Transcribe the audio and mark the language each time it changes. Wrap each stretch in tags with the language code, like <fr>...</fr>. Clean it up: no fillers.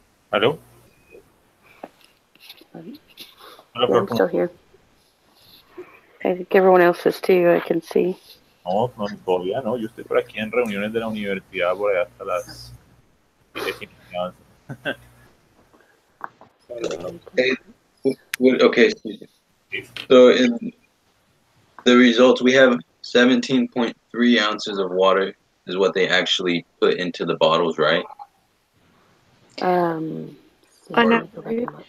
<es>¿Aló? Hola,</es> <en>Yeah, I'm still here. I think everyone else is too, I can see.</en> <es>No, no, todavía no. Yo estoy por aquí en reuniones de la universidad por allá hasta las 10:15.</es> <en>Okay, so in the results, we have 17.3 ounces of water is what they actually put into the bottles, right? On average.</en>